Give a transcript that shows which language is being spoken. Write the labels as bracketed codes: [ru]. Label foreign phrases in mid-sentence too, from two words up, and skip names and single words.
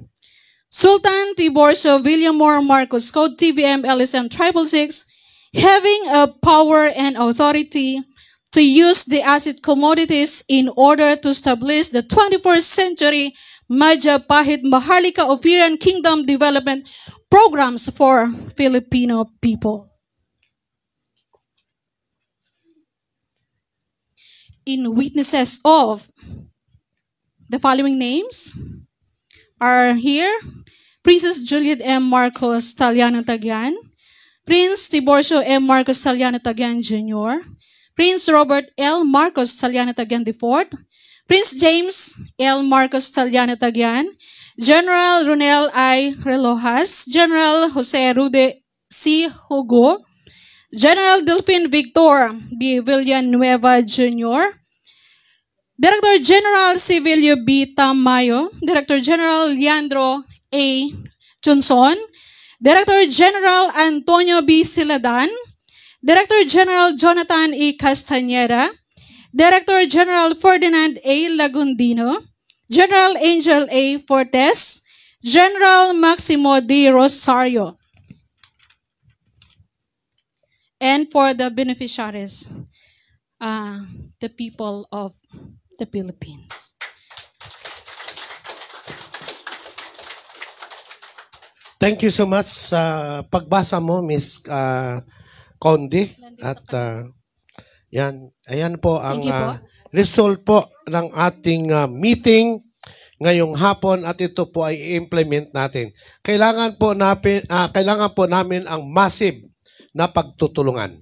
[en] Sultan Tiburcio Villamor Marcos, code TVM-LSM-666, having a power and authority to use the asset commodities in order to establish the 21st century Majapahit Maharlika OPHIRIAN Kingdom Development Programs for Filipino people. In witnesses of, the following names are here: Princess Juliet M. Marcos Tallano TAGEAN, Prince Tiburcio M. Marcos Tallano TAGEAN Jr., Prince Robert L. Marcos Tallano TAGEAN IV, Prince James L. Marcos Tallano TAGEAN, General Ronel I. Relojas, General Jose Rude C. Hugo, General Delfin Victor B. Villanueva Jr., Director General Civilio B. Tamayo, Director General Leandro A. Johnson, Director General Antonio B. Siladan, Director General Jonathan E. Castañeda, Director General Ferdinand A. Lagundino, General Angel A. Fortes, General Maximo D. Rosario. And for the beneficiaries, the people of the Philippines. Thank you so much [tl] sa pagbasa mo, Miss Condi. At yan, ayan po ang result po ng ating meeting ngayong hapon at ito po ay i-implement natin. Kailangan po namin ang massive na pagtutulungan.